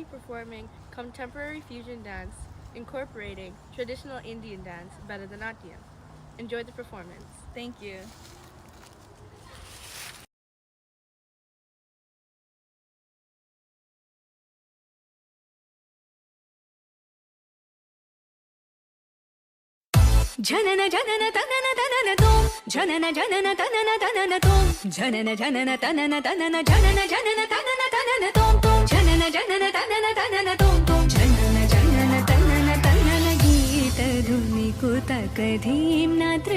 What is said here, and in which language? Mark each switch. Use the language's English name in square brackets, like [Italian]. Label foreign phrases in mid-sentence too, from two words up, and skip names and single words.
[English] performing contemporary fusion dance incorporating traditional Indian dance, Bharatanatyam. Enjoy the performance. Thank you. जनन जनन तनन तनन तोम जनन जनन तनन तनन तोम जनन जनन तनन तनन जनन जनन तनन तनन तोम तोम जनन जनन तनन तनन तोम तोम जनन जनन तनन तनन गीत धुनि कुतक धीम नात्र